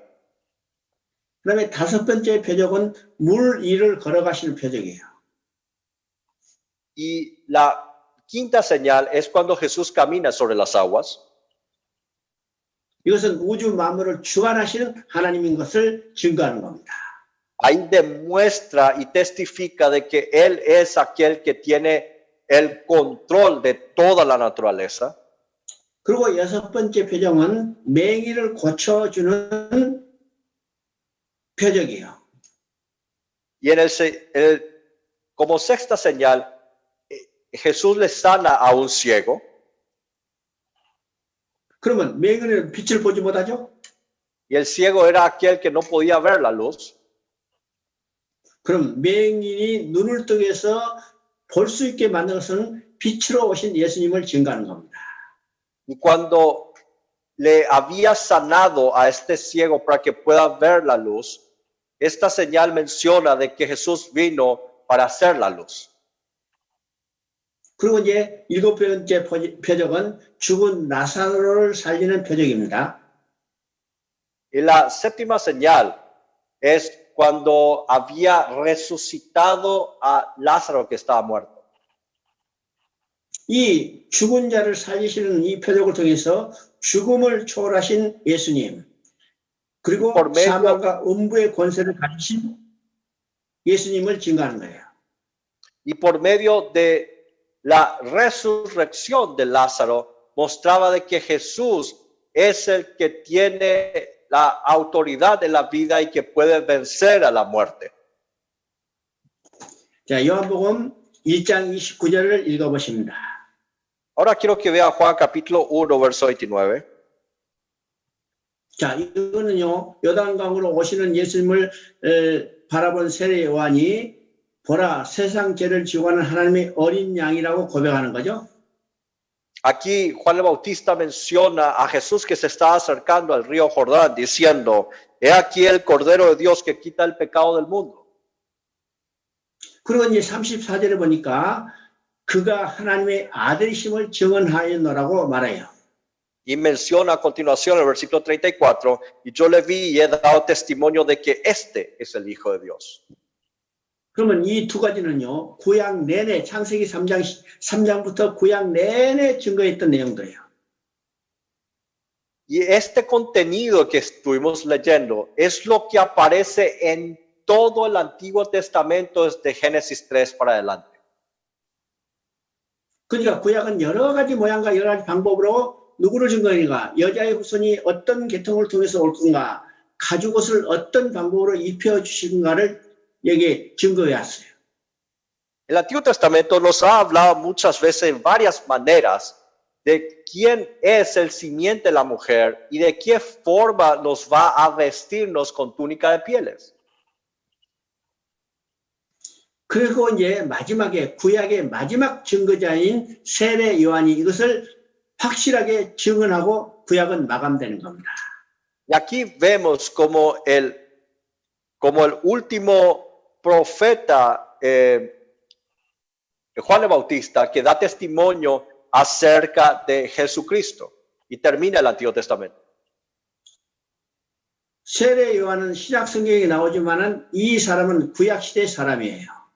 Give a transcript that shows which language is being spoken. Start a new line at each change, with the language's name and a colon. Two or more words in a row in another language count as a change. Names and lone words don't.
Korean: 그다음에 다섯 번째 표적은 물 위를 걸어가시는 표적이에요.
Spanish: Y la quinta señal es cuando Jesús camina sobre las aguas.
Korean: 이것은 우주 만물을 주관하시는 하나님인 것을 증거하는 겁니다.
Spanish: Ahí demuestra y testifica de que Él es aquel que tiene el control de toda la naturaleza.
Korean: 그리고 여섯 번째 표적은 맹인을 고쳐주는 표적이에요.
Spanish: Y como sexta señal, Jesús le sana a un ciego.
Korean: 그러면 맹인은 빛을 보지 못하죠?
Spanish: Y el ciego era aquel que no podía ver la luz.
Korean: 그럼 맹인이 눈을 뜨게 해서 볼 수 있게 만든 것은 빛으로 오신 예수님을 증거하는 겁니다.
Spanish: Y cuando le había sanado a este ciego para que pueda ver la luz, esta señal menciona de que Jesús vino para hacer la luz.
Korean: 그리고 이제 일곱 번째 표적은 죽은 나사로를 살리는 표적입니다.
Spanish: Y la séptima señal es cuando había resucitado a Lázaro que estaba muerto.
Korean: 이 죽은 자를 살리시는 이 표적을 통해서 죽음을 초월하신 예수님, 그리고 사망과 음부의 권세를 가지신 예수님을 증거하는 거예요.
Spanish: Y por medio de la resurrección de Lázaro, mostraba de que Jesús es el que tiene la autoridad de la vida y que puede vencer a la muerte.
Korean: 자, 요한복음 1장 29절을 읽어보십니다.
Spanish: Ahora quiero que vea Juan capítulo 1, verso 29.
Korean: 자, 이거는요, 요단강으로 오시는 예수님을 바라본 세례 요한이 보라, 세상 죄를 지고 가는 하나님의 어린 양이라고 고백하는 거죠.
Spanish: Aquí Juan el Bautista menciona a Jesús que se está acercando al río Jordán diciendo, he aquí el Cordero de Dios que quita el pecado del mundo.
Korean: 그리고 이제 34절에 보니까 그가 하나님의 아들이심을 증언하였노라고 말해요.
Spanish: Y menciona a continuación el versículo 34, y yo le vi y he dado testimonio de que este es el Hijo de Dios.
Korean: 그러면 이 두 가지는요, 구약 내내, 창세기 3장부터 구약 내내 증거했던 내용들이에요.
Spanish: Y este contenido que estuvimos leyendo es lo que aparece en todo el Antiguo Testamento desde Génesis 3 para adelante.
Korean: 그러니까 구약은 여러 가지 모양과 여러 가지 방법으로 누구를 증거하는가, 여자의 후손이 어떤 계통을 통해서 올 건가, 가죽 옷을 어떤 방법으로 입혀주신가를 여기에 증거해 왔어요.
Spanish: El Antiguo Testamento nos ha hablado muchas veces en varias maneras de quién es el simiente de la mujer y de qué forma nos va a vestirnos con túnica de pieles.
Korean: 그리고 이제 마지막에 구약의 마지막 증거자인 세례 요한이 이것을 확실하게 증언하고 구약은 마감되는 겁니다.
Spanish: Y aquí vemos como el último profeta Juan el Bautista que da testimonio acerca de Jesucristo y termina el Antiguo Testamento.
Korean: 세례 요한은 신약 성경에 나오지만은 이 사람은 구약 시대 사람이에요.